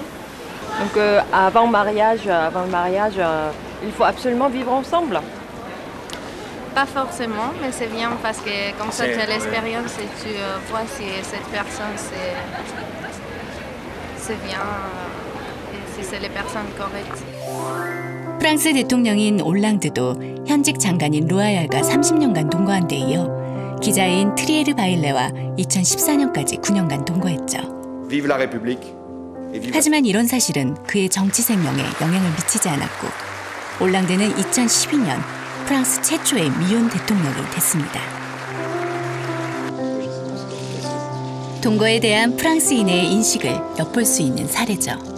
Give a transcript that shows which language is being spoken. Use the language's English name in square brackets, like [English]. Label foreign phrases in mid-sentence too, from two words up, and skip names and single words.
[French] Donc avant le mariage, il faut absolument vivre ensemble. Pas forcément, mais c'est bien parce que comme ça tu as l'expérience et tu vois si cette personne c'est bien. C'est les personnes correctes. [Korean] 프랑스 대통령인 올랑드도 현직 장관인 루아얄과 30년간 동거한 데 이어 기자인 트리에르 바일레와 2014년까지 9년간 동거했죠. [French] Vive la République. [Korean] 하지만 이런 사실은 그의 정치 생명에 영향을 미치지 않았고 올랑드는 2012년 프랑스 최초의 미혼 대통령이 됐습니다. 동거에 대한 프랑스인의 인식을 엿볼 수 있는 사례죠.